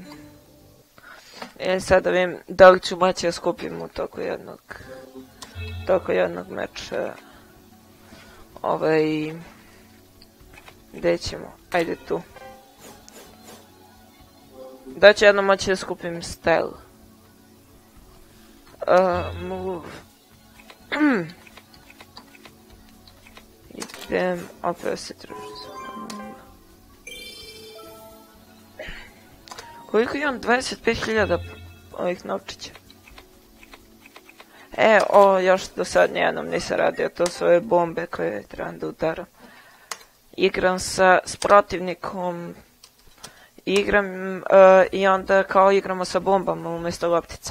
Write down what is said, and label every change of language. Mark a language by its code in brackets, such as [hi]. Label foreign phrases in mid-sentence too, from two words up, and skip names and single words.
[bs] Sad da vidim da li ću moći ja skupim u toku jednog meča. Gdje ćemo? Ajde tu. Da ću jednom moći da skupim style. Move. Idem opposite. Koliko imam? 25.000 ovih novčića. Još do sad nijednom nisam radio, to su ove bombe koje trebam da udaram. Igram s protivnikom, i onda kao igramo sa bombama umjesto loptica.